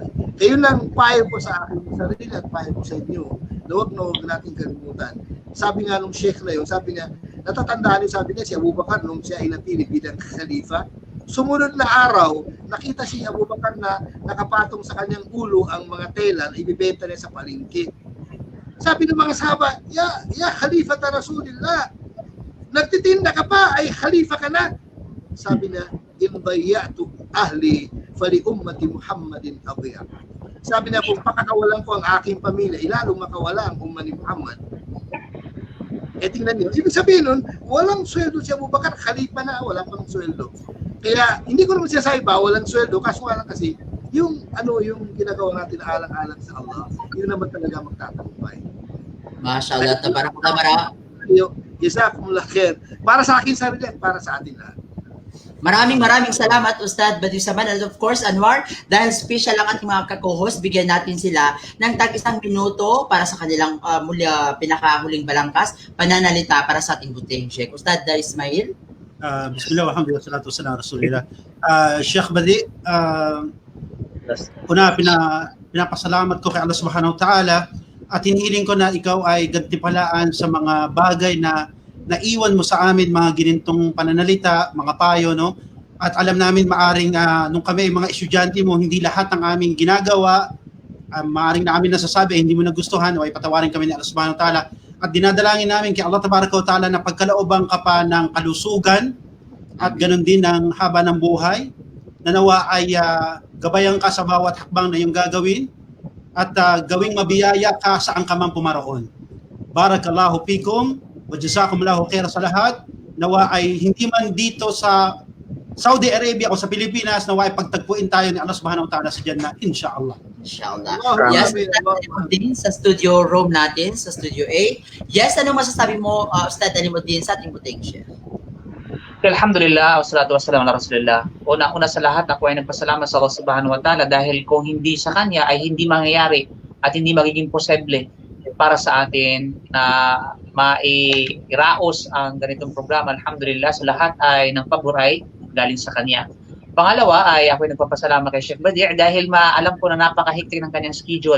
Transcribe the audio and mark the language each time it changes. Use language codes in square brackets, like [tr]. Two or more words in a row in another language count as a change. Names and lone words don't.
[tl] Kaya yun lang payo ko sa akin sarili at payo ko sa inyo, na huwag natin kalimutan. Sabi nga nung sheikh na yun, sabi niya, natatandaan niyo, sabi niya, si Abu Bakar, nung siya ay napili bilang khalifa, sumunod na araw, nakita si Abu Bakar na nakapatong sa kanyang ulo ang mga tela na ibibenta niya sa palengke. Sabi ng mga sahaba, [ar] يا خليفة ت رسول الله, [tl] nagtitinda ka pa, ay Khalifa ka na. Sabi niya, [ar] إن ضيعت أهلي فلأمة محمد أضيع. [tl] Sabi niya, kung pakakawalan ko ang aking pamilya, ilalong makawala ang umma ni Muhammad. tingnan niyo, ibig sabihin nun, walang sweldo si Abu Bakar, khalifa na, wala pang sweldo. Kaya hindi ko naman sinasabi ba, walang sweldo, kaso nga lang kasi, yung ginagawa natin alang-alang sa Allah, yun naman talaga magtatagumpay. [ar] ما شاء الله تبارك الله. جزاكم الله خير. [tl] Para sa akin sarili at para sa atin lahat. Maraming salamat Ustad Badiusaman, [en] and of course Anwar, [tl] dahil special ang ating mga ka-co-host, bigyan natin sila ng tag-isang minuto para sa kanilang pinakahuling balangkas, pananalita para sa ating butihing Sheikh. Ustad Ismail. [ar] بسم الله الحمد لله الصلاة والسلام على رسول الله. [tl] Sheikh Badi, una pinapasalamat ko kay Allah [ar] سبحانه وتعالى [tl] at hinihiling ko na ikaw ay gantimpalaan sa mga bagay na naiwan mo sa amin, mga ginintong pananalita, mga payo, no? At alam namin maaring nung kami ay mga estudyante mo, hindi lahat ng aming ginagawa, maaring na amin nasasabi, hindi mo nagustuhan, o ay patawarin kami ni Allah [ar] سبحانه وتعالى. [tl] At dinadalangin namin kay Allah [ar] تبارك وتعالى [tl] na pagkalaobang ka pa ng kalusugan at ganun din ng haba ng buhay, na nawa ay gabayan ka sa bawat hakbang na iyong gagawin at gawing mabiyaya ka saan ka man pumaroon. [ar] بارك الله فيكم وجزاكم الله خير [tl] sa lahat. Nawa ay hindi man dito sa Saudi Arabia o sa Pilipinas, nawa ay pagtagpuin tayo ni Allah [ar] سبحانه وتعالى [tl] sa Jannah, inshallah. Inshallah. Yes, din sa studio room natin, sa studio A. Yes, ano masasabi mo, Ustad Alimuddin, sa ating butihing Sheikh? [ar] الحمد لله والصلاة والسلام على رسول الله. [tl] Una sa lahat, ako ay nagpasalamat sa Allah [ar] سبحانه وتعالى [tl] dahil kung hindi sa Kanya ay hindi mangyayari at hindi magiging posible para sa atin na mairaos ang ganitong programa. Alhamdulillah, sa lahat ay ng pabor ay galing sa Kanya. Pangalawa ay ako ay nagpapasalamat kay Sheikh Badi dahil alam ko na napakahiktik ng kanyang schedule.